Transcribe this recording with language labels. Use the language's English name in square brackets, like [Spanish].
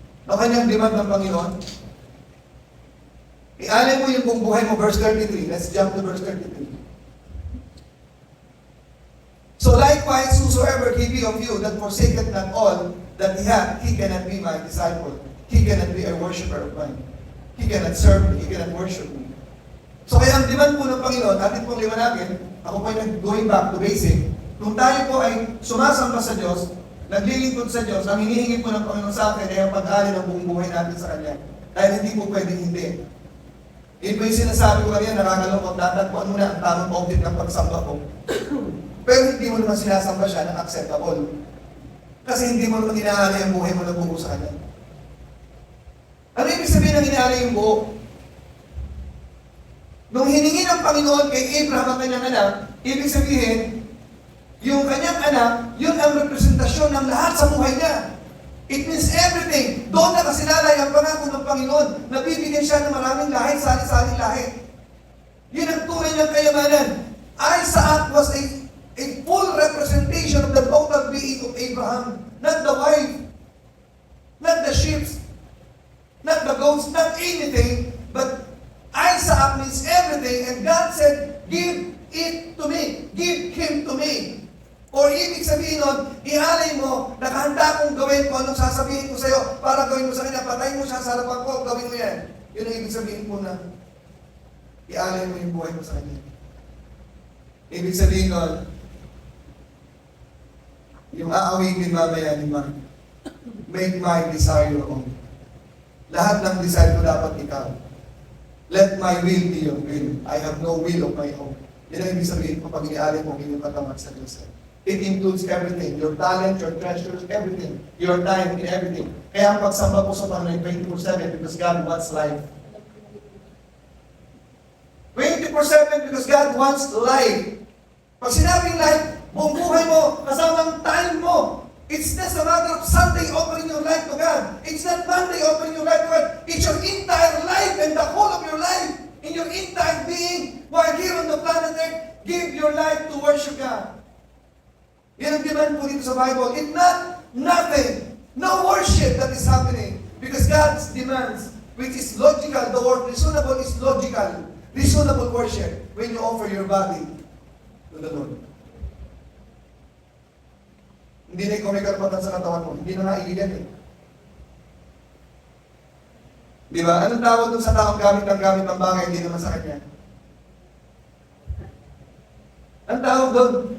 [Filipino] Ang kanyang demand ng Panginoon, ialay mo yung buong buhay mo, verse 33. [English] Let's jump to verse 33. So likewise, whosoever he be of you that forsaketh not all that he hath, he cannot be my disciple. He cannot be a worshiper of mine. He cannot serve me. He cannot worship me. [Filipino] So kaya ang demand po ng Panginoon, atin pong liwanagin, ako po ay [English] going back to basic, [Filipino] kung tayo po ay sumasamba sa Diyos, naglilingkod sa Diyos, ang hinihingi po ng Panginoon sa akin ay ang pag-alin ng buong buhay natin sa Kanya. Dahil hindi po pwedeng hindi. Yun po yung sinasabi ko kanina, nakakalungkot, tatagpuan mo na ang tamang object ng pagsamba ko. Pero hindi mo naman sinasamba siya ng acceptable. Kasi hindi mo naman inaalay ang buhay mo na buo sa Kanya. Ano ibig sabihin ng inaalay yung buo? Nung hiningi ng Panginoon kay Abraham ang kanyang anak, ibig sabihin, yung kanyang anak, yun ang representasyon ng lahat sa buhay niya. [English] It means everything. [Filipino] Doon nakasinalay ang pangako ng Panginoon. Nabibigyan siya ng maraming lahit, sali-saling lahit. Yun ang tunay ng kayamanan. [English] Isaac was a full representation of the total being of Abraham. Not the wife, not the sheep, not the goats, not anything, but Isaac means everything, and God said, give it to me. Give him to me. [Filipino] Or ibig sabihin nun, ialay mo, nakahanda akong gawin ko anong sasabihin ko sa'yo para gawin mo sa kanya, patayin mo siya sa harapan ko, gawin mo yan. Yun ang ibig sabihin po na ialay mo yung buhay mo sa kanya. Ibig sabihin nun, yung aawigin mamaya ni Ma, [English] make my desire your own. [Filipino] Lahat ng desire ko dapat ikaw. [English] Let my will be your will. I have no will of my own. [Filipino] Yan ang ibig sabihin ko pag ialay mo ang inyong katawan sa Diyos. [English] It includes everything. Your talent, your treasures, everything. Your time, in everything. [Filipino] Kaya ang pagsamba po sa Panginoon 24/7 [English] because God wants life. 24/7 because God wants life. [Filipino] Pag sinabing life, buong buhay mo, kasamang time mo. [English] It's just a matter of Sunday offering your life to God. It's not Monday offering your life to God. It's your entire life and the whole of your life. In your entire being, while here on the planet Earth, give your life to worship God. [Filipino] Yan ang demand po dito sa Bible. [English] If not, nothing. No worship that is happening. Because God's demands, which is logical, the word reasonable is logical. Reasonable worship when you offer your body to the Lord. [Filipino] Hindi na ikaw may karapatan sa katawan mo. Hindi na naiigan eh. Di ba? Anong tawag dun sa taong gamit ng bagay, hindi naman sa kanya? Anong tawag doon?